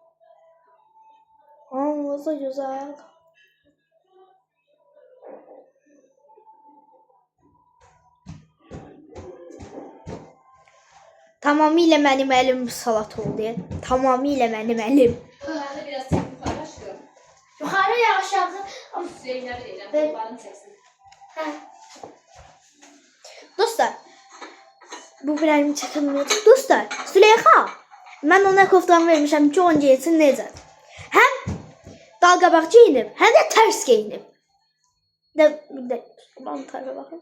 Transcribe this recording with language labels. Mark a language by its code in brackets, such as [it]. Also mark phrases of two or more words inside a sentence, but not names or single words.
[az] Hamınıza gözəl. Tamamilə mənim əlim salat oldu. Tamamilə mənim əlim. [tr] Ben de biraz çek yukarı aşkım. [az] Yuxarı ya aşağı. [tr] Zeynep'e diyeceğim. Kulağını çeksin. [az] Hə. Dostlar, bu bilərimi çəkilməyəcək. Dostlar, Süleyxa, mən ona koftan vermişəm ki, onu geyinsin necədir? Həm dalqabaq geyinib, həm də tərs geyinib. Bir də, ulan tərəfə baxın.